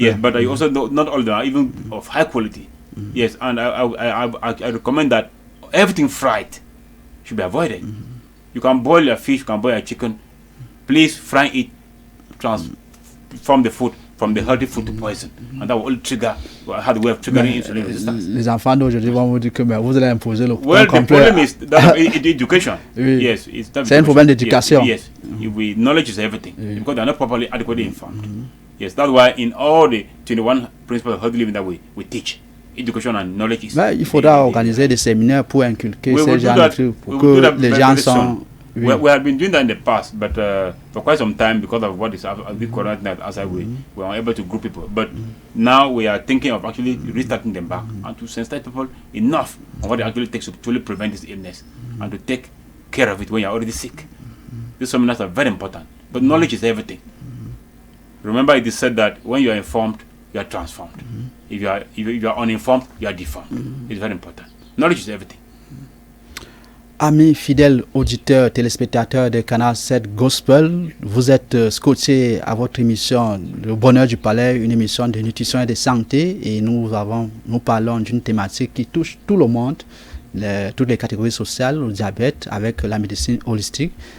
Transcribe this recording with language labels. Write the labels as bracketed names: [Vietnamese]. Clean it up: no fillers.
[English] Yes, but I also not all of them are even of high quality. Yes, and I recommend that everything fried should be avoided. You can boil your fish, you can boil your chicken. Please fry it, transform the food from the healthy food to poison, and that will trigger, have the way of triggering insulin resistance. [French] Les enfants d'aujourd'hui vont vous dire que vous allez imposer le [English] Well, the problem is that education. [French] Oui. [English] Yes, [French] c'est un problème d'éducation. [English] Yes, knowledge is everything because they are not properly adequately informed. Yes, that's why in all the 21 principles of healthy living that we teach, education and knowledge is. [French] Il faudra organiser des séminaires pour inculquer ces gens de trucs, pour que les gens sont. [English] We have been doing that in the past, but for quite some time, because of what is with Corona outside, we were unable to group people. But now we are thinking of actually restarting them back and to sensitize people enough on what it actually takes to truly prevent this illness and to take care of it when you're already sick. These seminars are very important, but knowledge is everything. Remember, it is said that when you are informed, you are transformed. If you are uninformed, you are deformed. It's very important. Knowledge is everything. [French] Amis fidèles auditeurs, téléspectateurs de Canal 7 Gospel, vous êtes scotchés à votre émission Le Bonheur du Palais, une émission de nutrition et de santé, et nous parlons d'une thématique qui touche tout le monde, toutes les catégories sociales, le diabète avec la médecine holistique.